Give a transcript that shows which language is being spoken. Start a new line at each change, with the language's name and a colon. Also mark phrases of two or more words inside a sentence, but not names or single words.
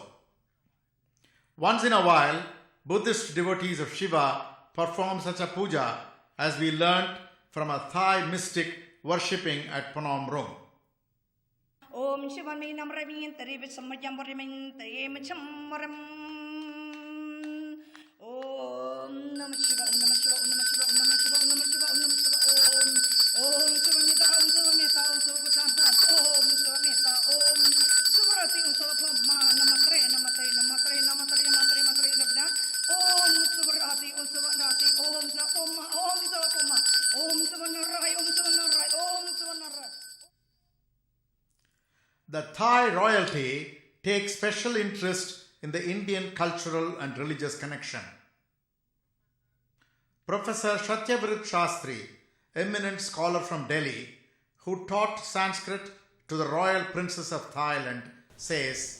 English: Once in a while, Buddhist devotees of Shiva perform such a puja, as we learnt from a Thai mystic worshipping at Phnom Rung. Om Shivanay Namramin Taribit Samayamarimin Tayamachamaram.
Sanskrit: Om Namah Shiva, Om Namah Shiva, Om Namah Shiva, Om Namah Shiva, Om Namah Shiva, Om Namah Shiva, Om Shivanita, Om Shivanita, Om Shivanita, Om Shivanita, Om Subrati, Om Shivanita, Namatare, Namatare, Namatare, Namatare, Namatare, Namatare, Nabna, Om Subrati, Om Subrati, Om Sapoma, Om Sapoma, Om Savanarai, Om Savanarai, Om Savanarai.
English: The Thai royalty takes special interest in the Indian cultural and religious connection. Professor Satyavrit Shastri, eminent scholar from Delhi, who taught Sanskrit to the royal princess of Thailand, says,